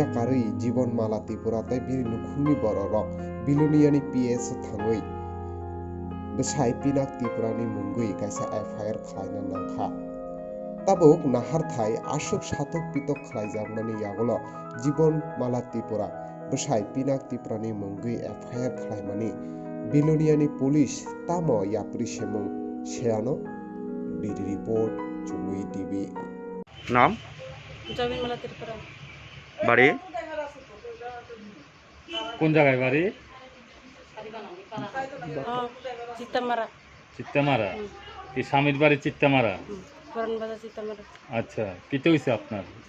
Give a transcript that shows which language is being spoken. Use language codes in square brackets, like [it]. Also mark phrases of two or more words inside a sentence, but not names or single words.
[trp] কারৈ জীবনমালা ত্রিপুরা তৈ বিরি নুখুংনি বর বিলুনিয়ানি পিএস থাঙৈ বসাই পিনাক ত্রিপুরানি মুংগৈ কায়সা এফআইআর খালায়না নাংখা তাবুক নাহারথায় আসুক সাতক পিতক খালায়জাগমানি আগোলো জীবনমালা ত্রিপুরা বসাই পিনাক ত্রিপুরানি মুংগৈ এফআইআর খালায়মানি বিলুনিয়ানি পুলিস তাম য়াপ্রি সেমুং সেয়ানো বিদি রিপোর্ট চুমুই টিভি [bn] नाम জবিনমালা ত্রিপুরা বাড়ি কোন জায়গায় বাড়ি চিত্তামারা চিত্তামারা কি স্বামীর বাড়ি চিত্তামারা পুরান বাজার চিত্তামারা আচ্ছা কিতে হইছে আপনার